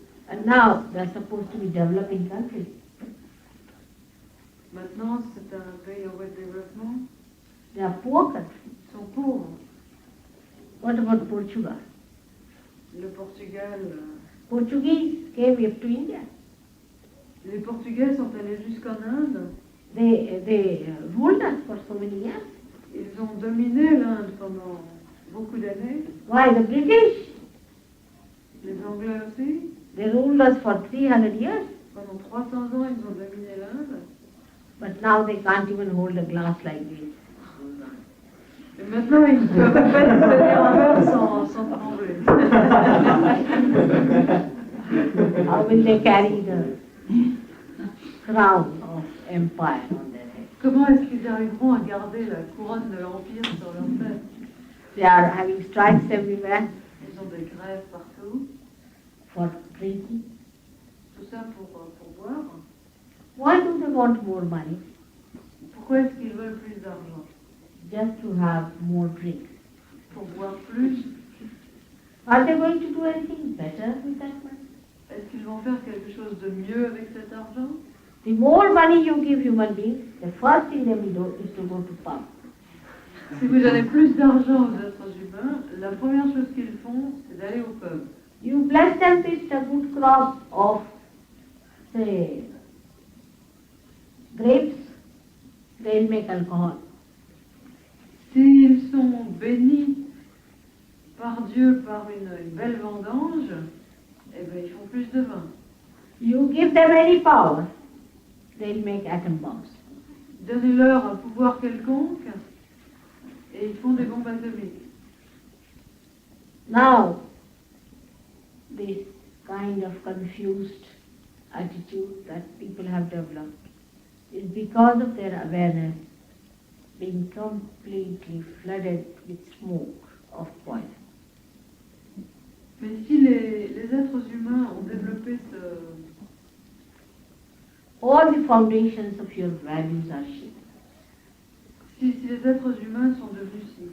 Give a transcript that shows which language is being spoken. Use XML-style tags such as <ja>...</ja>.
<en>And now they're supposed to be developing countries.</en> <fr>Maintenant, c'est un pays en voie de développement.</fr> <en>They are poor countries.</en> <fr>Ils sont pauvres.</fr> <en>What about Portugal?</en> <fr>Le Portugal.</fr> <en>Portuguese came up to India.</en> <fr>Les Portugais sont allés jusqu'en Inde.</fr> <en>They ruled us for so many years.</en> <fr>Ils ont dominé l'Inde pendant beaucoup d'années.</fr> <en>Why the British?</en> <fr>Les Anglais aussi.</fr> <en>They ruled us for 300 years.</en> <fr>Pendant 300 ans, ils ont dominé l'Inde.</fr> <en>But now they can't even hold a glass like this.</en> <fr>Et maintenant, ils ne peuvent pas tenir un verre sans trembler.</fr> <en>How will they carry the crown of empire on their head?</en> <fr>Comment est-ce qu'ils arriveront à garder la couronne de l'Empire sur leur tête?</fr> <en>They are having strikes everywhere</en> <fr>Ils ont des grèves partout.</fr> <en>for drinking.</en> <fr>Tout ça pour boire.</fr> <en>Why do they want more money?</en> <fr>Pourquoi est-ce qu'ils veulent plus d'argent?</fr> <en>Just to have more drinks.</en> <fr>Pour boire plus.</fr> <en>Are they going to do anything better with that money?</en> <fr>Est-ce qu'ils vont faire quelque chose de mieux avec cet argent?</fr> <en>The more money you give human beings, the first thing they will do is to go to pub.</en> <fr>Si vous donnez plus d'argent aux êtres humains, la première chose qu'ils font, c'est d'aller au pub.</fr> <en>You bless them with a good crop of, say, grapes, they'll make alcohol.</en> <fr>S'ils sont bénis par Dieu par une belle vendange, eh ben, ils font plus de vin.</fr> <en>You give them any power, they'll make atom bombs.</en> <fr>Donnez-leur un pouvoir quelconque et ils font des bombes atomiques.</fr> <en>Now, this kind of confused attitude that people have developed is because of their awareness being completely flooded with smoke of poison.</en> <fr>Mais si les êtres humains ont développé</fr> <en>All the foundations of your values are shaken.</en> <fr>si les êtres humains sont devenus</fr>